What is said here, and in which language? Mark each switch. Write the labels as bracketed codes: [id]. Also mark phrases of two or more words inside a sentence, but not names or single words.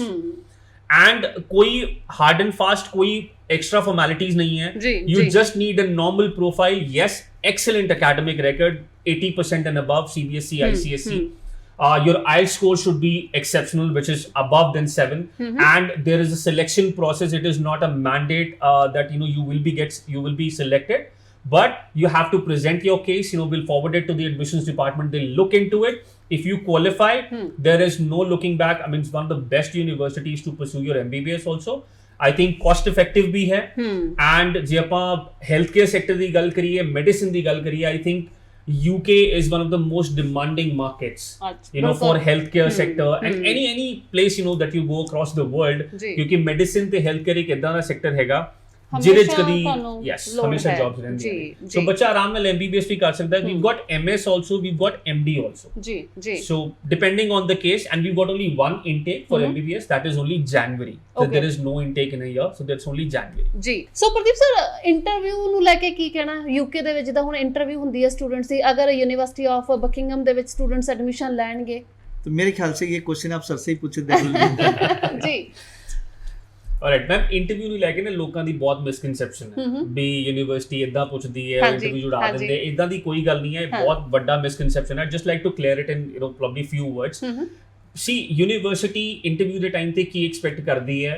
[hi] And कोई [en] hard and fast [hi] कोई [en] extra formalities [hi] नहीं है. [en] You just need a normal profile. Yes, excellent academic record, 80% and above, CBSE, ICSE. Your IELTS score should be exceptional, which is above than 7. And there is a selection process. It is not a mandate that you will be selected, but you have to present your case. We'll forward it to the admissions department. They'll look into it. If you qualify, there is no looking back. I mean, it's one of the best universities to pursue your MBBS also. I think cost effective [hi] भी है, [pa] and जे ਆਪਾਂ [en] healthcare sector [pa] ਦੀ ਗੱਲ ਕਰੀਏ, medicine ਦੀ ਗੱਲ ਕਰੀਏ, [en] I think UK is one of the most demanding markets, for healthcare sector and any place that you go across the world, [hi] क्योंकि medicine ਤੇ healthcare एक इतना सा sector हैगा ਜਿਹਦੇ ਚ [pa] ਹਮੇਸ਼ਾ ਕਦੀ ਤੁਹਾਨੂੰ ਯੈਸ ਲੋੜ ਹਮੇਸ਼ਾ ਹੈ। ਜੌਬਸ ਰਹਿੰਦੀਆਂ ਜੀ, ਨੇ। ਜੀ। ਸੋ ਬੱਚਾ ਆਰਾਮ ਨਾਲ MBBS ਵੀ ਕਰ ਸਕਦਾ ਹੈ। [en] we've got MS also, we've got MD also, [pa] ਜੀ [en] so depending on the case, and we've got only one intake for MBBS, that is only January, so Okay. there is no intake in a year, so that's only January. [pa] ਜੀ। ਸੋ ਪ੍ਰਦੀਪ ਸਰ, ਇੰਟਰਵਿਊ ਨੂੰ ਲੈ ਕੇ ਕੀ ਕਹਿਣਾ? UK ਦੇ ਵਿੱਚ ਜਿੱਦਾਂ ਹੁਣ ਇੰਟਰਵਿਊ ਹੁੰਦੀ ਹੈ ਸਟੂਡੈਂਟਸ ਦੀ, ਅਗਰ ਯੂਨੀਵਰਸਿਟੀ ਆਫ ਬਕਿੰਗਮ ਦੇ ਵਿੱਚ ਸਟੂਡੈਂਟਸ ਐਡਮਿਸ਼ਨ ਲੈਣਗੇ [hi] तो मेरे ख्याल से ये क्वेश्चन आप सर से ही पूछे थे। [pa] ਜੀ। Alright ਮੈਮ, ਇੰਟਰਵਿਊ ਨੂੰ ਲੈ ਕੇ ਨਾ ਲੋਕਾਂ ਦੀ ਬਹੁਤ ਮਿਸਕਨਸੈਪਸ਼ਨ ਹੈ ਵੀ ਯੂਨੀਵਰਸਿਟੀ ਇਦਾਂ ਪੁੱਛਦੀ ਹੈ, ਇੰਟਰਵਿਊ ਜੁੜਾ ਦਿੰਦੇ, ਇਦਾਂ ਦੀ ਕੋਈ ਗੱਲ ਨਹੀਂ ਹੈ। ਬਹੁਤ ਵੱਡਾ ਮਿਸਕਨਸੈਪਸ਼ਨ ਹੈ। [en] Just like to clear it in probably few words. [pa] ਸੀ ਯੂਨੀਵਰਸਿਟੀ ਇੰਟਰਵਿਊ ਦੇ ਟਾਈਮ ਤੇ ਕੀ ਐਕਸਪੈਕਟ ਕਰਦੀ ਹੈ?